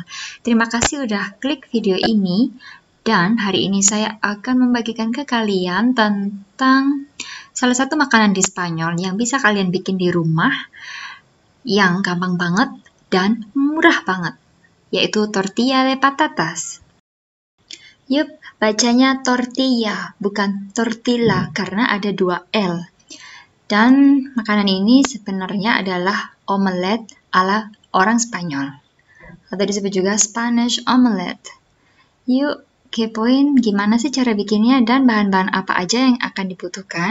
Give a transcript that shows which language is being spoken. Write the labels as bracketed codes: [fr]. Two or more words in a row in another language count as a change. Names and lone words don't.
[id] Terima kasih udah klik video ini, dan hari ini saya akan membagikan ke kalian tentang salah satu makanan di Spanyol yang bisa kalian bikin di rumah, yang gampang banget dan murah banget, yaitu [es] tortilla de patatas. [id] Yup, bacanya tortilla, bukan tortilla, karena ada 2 L. Dan makanan ini sebenarnya adalah omelet ala orang Spanyol, atau disebut juga [en] Spanish omelette. [id] Yuk, kepoin gimana sih cara bikinnya dan bahan-bahan apa aja yang akan dibutuhkan.